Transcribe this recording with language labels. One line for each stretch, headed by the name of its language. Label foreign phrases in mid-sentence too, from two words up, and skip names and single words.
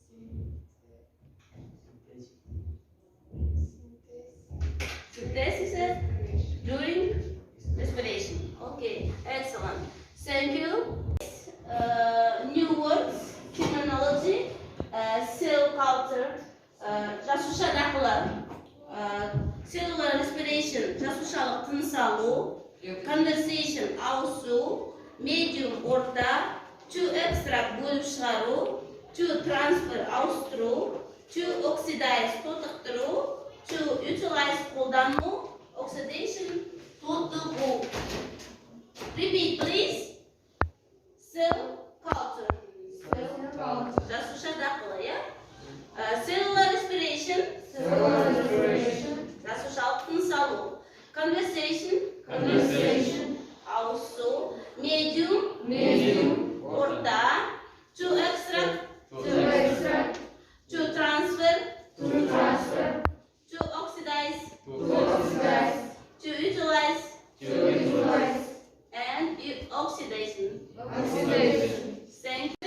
English: Synthesis during respiration. Okay. Excellent. Thank you. New words, terminology, cell culture, жасушадағылар, cellular respiration,
Kazakh: жасушалық тыныс алу, conversation, ауысу,
English: medium, орта, to extract,
Kazakh: бөліп шығару,
English: to transfer, ауыстыру, to oxidize тотықтыру, to utilize қолдану, oxidation тотығу. Repeat please. Cell culture.
Kazakh: Жасуша дақылы, иә?
English: Cellular respiration.
Kazakh: Жасушалық тыныс алу. Conversation. Ауысу.
English: Medium. Орта. To extract. To transfer. To oxidize. To utilize. And oxidation. Thank you.